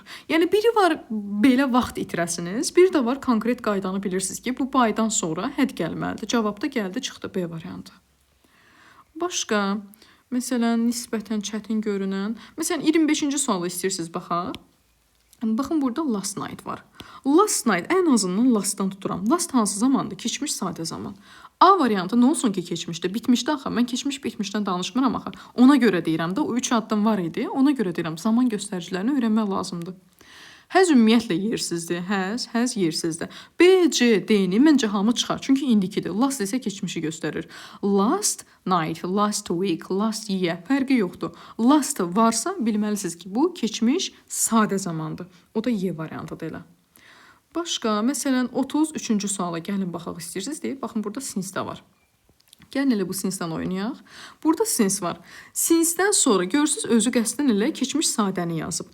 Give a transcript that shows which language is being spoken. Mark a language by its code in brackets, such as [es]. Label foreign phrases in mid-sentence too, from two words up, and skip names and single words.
[az] Yəni, biri var belə vaxt itirəsiniz, biri də var konkret qaydanı bilirsiniz ki, bu by'dan sonra həd gəlməlidir. Cavab da gəldi, çıxdı B variantı. Başqa, məsələn, nisbətən çətin görünən, məsələn, 25-ci sualı istəyirsiniz baxaq. Baxın, burada [en] last night [az] var. [en] Last night, [az] ən azından lastdan tuturam. Last hansı zamandır? Keçmiş sadə zaman. A variantı nə olsun ki keçmişdir? Bitmişdi axı. Mən keçmiş bitmişdən danışmıram axı. Ona görə deyirəm də, o 3 addım var idi. Ona görə deyirəm, zaman göstəricilərini öyrənmək lazımdır. Həz ümumiyyətlə yersizdir. Həz yersizdir. B, C, D-ni məncə hamı çıxar. Çünki indikidir. Last isə keçmişi göstərir. [en] Last night, last week, last year [az] fərqi yoxdur. Last varsa bilməlisiniz ki, bu keçmiş sadə zamandır. O da Y variantıdır elə. Başqa, məsələn, 33-cü suala gəlin baxaq istəyirsiniz deyib. Baxın, burada since də var. Gəlin elə bu since-dən oynayaq. Burada since var. Since-dən sonra görürsünüz özü qəsdən elə keçmiş sadəni yazıb.